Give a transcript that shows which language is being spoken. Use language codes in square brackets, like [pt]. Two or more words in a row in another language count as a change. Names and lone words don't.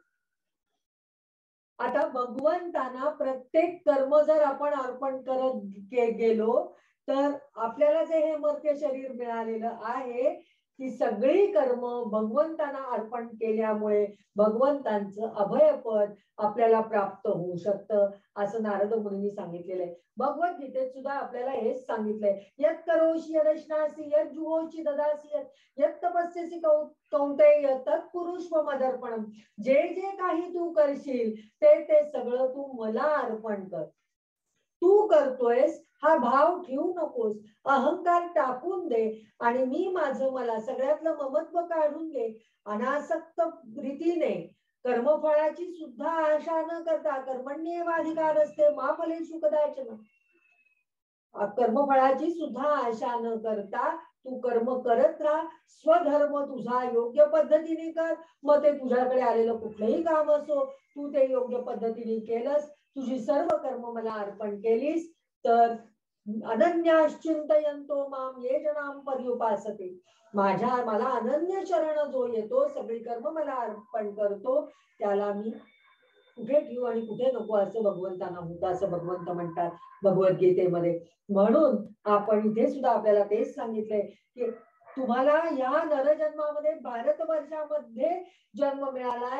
[mr] आता भगवंतांना प्रत्येक कर्म जर आपण अर्पण करत गेलो तर आपल्याला जे हे मर्त्य शरीर मिळालेलं आहे ती सगळी कर्म भगवंतांना अर्पण केल्यामुळे भगवंतांचं अभयपद आपल्याला प्राप्त होऊ शकतं असं नारद मुनींनी सांगितलेलं आहे. भगवद्गीतेत सुद्धा आपल्याला हेच सांगितलंय, [sa] यत् करोषि यदश्नासि यत् जुहोषि ददासि यत् तपस्यसि कौंतेय तत्कुरुष्व मदर्पणम. [mr] जे जे काही तू करशील ते ते सगळं तू मला अर्पण कर. तू करतोयस हा भाव ठेवू नकोस, अहंकार टाकून दे आणि मी माझं मला सगळ्यातलं ममत्व काढून घे. अनासक्त रीतीने कर्मफळाची सुद्धा आशा न करता, [sa] कर्मण्येवाधिकारस्ते मा फलेषु कदाचन, [mr] कर्मफळाची सुद्धा आशा न करता तू कर्म करत राहा. स्वधर्म तुझा योग्य पद्धतीने कर. मग ते तुझ्याकडे आलेलं कुठलंही काम असो, तू ते योग्य पद्धतीने केलंस, तुझी सर्व कर्म मला अर्पण केलीस तर [sa] अनन्याश्चिंतयन्तो माम ये जनाम पर्युपासते. [mr] मला अनन्य शरण जो येतो, सगळी कर्म मला अर्पण करतो, त्याला मी कुठे ठेवू आणि कुठे नको असं भगवंतांना होतं, असं भगवंत म्हणतात भगवद्गीतेमध्ये. म्हणून आपण इथे सुद्धा आपल्याला तेच सांगितलंय की तुम्हाला या नरजन्मामध्ये भारतवर्षामध्ये जन्म मिळालाय.